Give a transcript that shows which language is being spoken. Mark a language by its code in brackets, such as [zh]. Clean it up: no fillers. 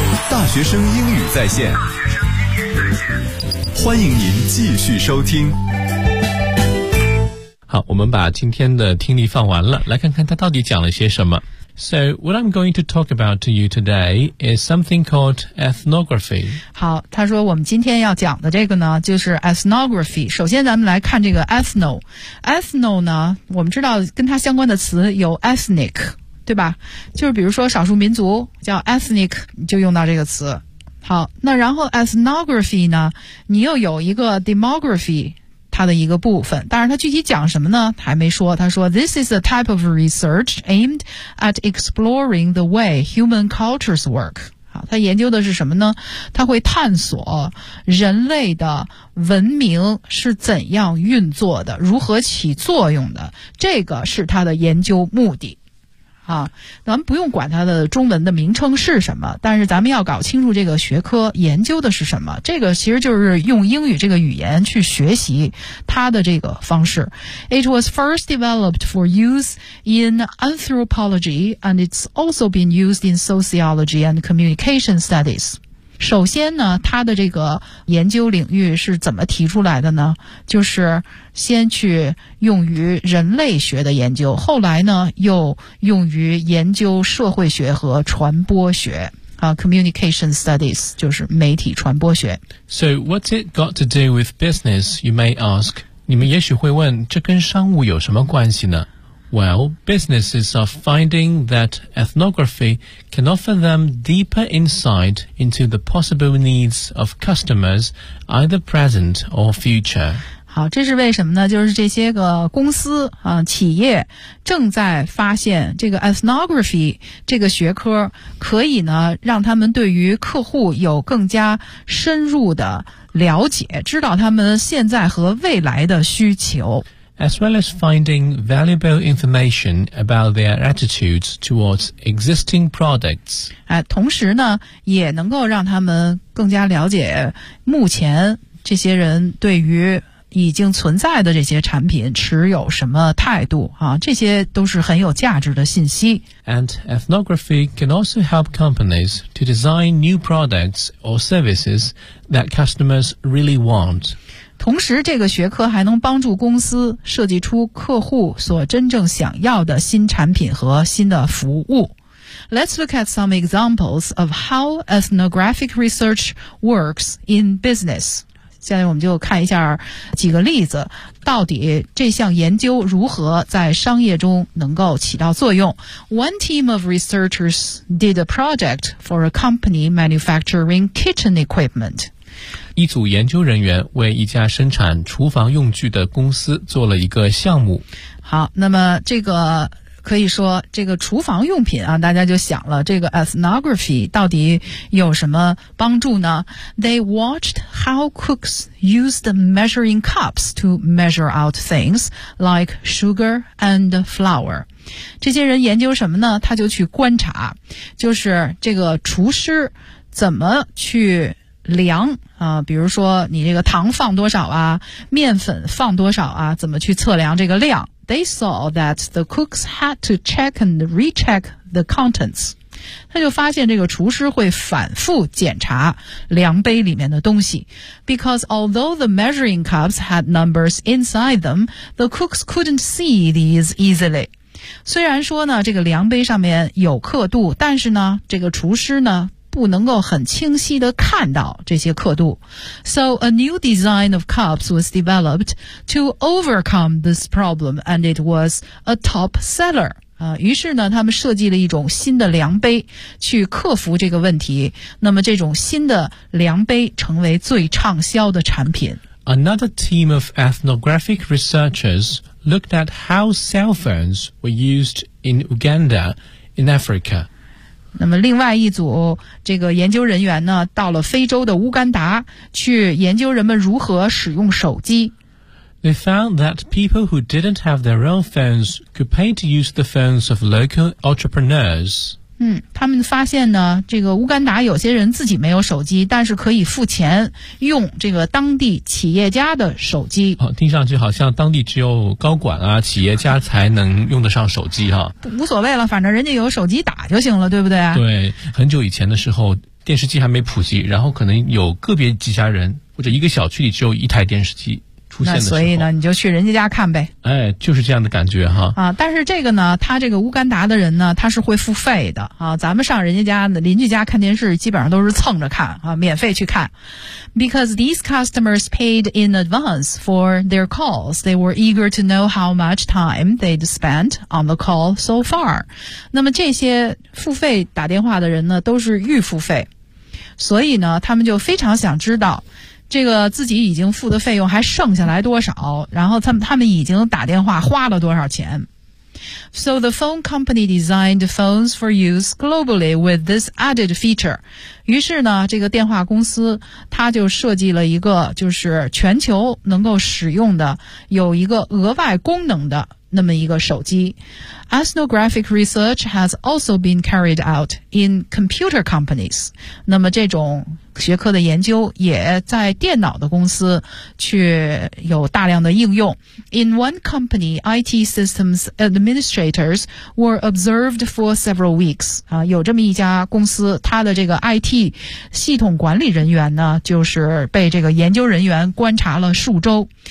[zh] 大学生英语在线，欢迎您继续收听。好，我们把今天的听力放完了，来看看他到底讲了些什么。 [en] So what I'm going to talk about to you today is something called ethnography. [zh] 好，他说我们今天要讲的这个呢，就是 ethnography。首先咱们来看这个 ethno。ethno 呢，我们知道跟它相关的词有 ethnic。对吧，就是比如说少数民族叫 ethnic 就用到这个词。好，那然后 ethnography 呢，你又有一个 demography 它的一个部分，但是它具体讲什么呢还没说。他说 [en] This is a type of research aimed at exploring the way human cultures work。 [zh] 好，它研究的是什么呢，它会探索人类的文明是怎样运作的，如何起作用的，这个是它的研究目的啊，咱们不用管它的中文的名称是什么，但是咱们要搞清楚这个学科研究的是什么。这个其实就是用英语这个语言去学习它的这个方式。 [en] It was first developed for use in anthropology, and it's also been used in sociology and communication studies. [zh] 首先呢，它的这个研究领域是怎么提出来的呢？就是先去用于人类学的研究，后来呢又用于研究社会学和传播学啊 ， [en] communication studies [zh] 就是媒体传播学。 [en] So what's it got to do with business? You may ask. [zh] 你们也许会问，这跟商务有什么关系呢？ [en] Well, businesses are finding that ethnography can offer them deeper insight into the possible needs of customers, either present or future. [zh] 好，这是为什么呢？就是这些个公司啊、企业正在发现这个 ethnography 这个学科可以呢让他们对于客户有更加深入的了解，知道他们现在和未来的需求。 [en] as well as finding valuable information about their attitudes towards existing products. [zh] 同时呢，也能够让他们更加了解目前这些人对于已经存在的这些产品持有什么态度啊，这些都是很有价值的信息。 [en] And ethnography can also help companies to design new products or services that customers really want. [zh] 同时这个学科还能帮助公司设计出客户所真正想要的新产品和新的服务。 [en] Let's look at some examples of how ethnographic research works in business. [zh] 现在我们就看一下几个例子，到底这项研究如何在商业中能够起到作用。 [en] One team of researchers did a project for a company manufacturing kitchen equipment. [zh] 一组研究人员为一家生产厨房用具的公司做了一个项目。好，那么这个可以说这个厨房用品啊，大家就想了这个 ethnography 到底有什么帮助呢？ [en] They watched how cooks used measuring cups to measure out things like sugar and flour. [zh] 这些人研究什么呢？他就去观察，就是这个厨师怎么去量啊，比如说你这个糖放多少啊，面粉放多少啊，怎么去测量这个量。 [en] They saw that the cooks had to check and recheck the contents. [zh] 他就发现这个厨师会反复检查量杯里面的东西。 [en] Because although the measuring cups had numbers inside them, the cooks couldn't see these easily. [zh] 虽然说呢，这个量杯上面有刻度，但是呢，这个厨师呢不能够很清晰地看到这些刻度。 [en] So a new design of cups was developed to overcome this problem and it was a top seller. [zh] 于是呢他们设计了一种新的量杯去克服这个问题。那么这种新的量杯成为最畅销的产品。 [en] Another team of ethnographic researchers looked at how cell phones were used in Uganda in Africa. [zh] 那么另外一组这个研究人员呢到了非洲的乌干达去研究人们如何使用手机。 [en] They found that people who didn't have their own phones could pay to use the phones of local entrepreneurs. [zh] 他们发现呢这个乌干达有些人自己没有手机但是可以付钱用这个当地企业家的手机。哦，听上去好像当地只有高管啊企业家才能用得上手机哈。无所谓了反正人家有手机打就行了对不对啊对很久以前的时候电视机还没普及然后可能有个别几家人或者一个小区里只有一台电视机。那所以呢你就去人家家看呗。哎就是这样的感觉哈。啊但是这个呢他这个乌干达的人呢他是会付费的啊咱们上人家家邻居家看电视基本上都是蹭着看啊免费去看。 [en] Because these customers paid in advance for their calls, they were eager to know how much time they'd spent on the call so far. [zh] 那么这些付费打电话的人呢都是预付费。所以呢他们就非常想知道这个自己已经付的费用还剩下来多少然后他们已经打电话花了多少钱。 [en] So the phone company designed phones for use globally with this added feature. [zh] 于是呢这个电话公司它就设计了一个就是全球能够使用的有一个额外功能的那么一个手机。 [en] Ethnographic research has also been carried out in computer companies. [zh] 那么这种学科的研究也在电脑的公司去有大量的应用。 [en] In one company, IT systems administrators were observed for several weeks. [zh] 有这么一家公司，它的这个 IT 系统管理人员呢，就是被这个研究人员观察了数周。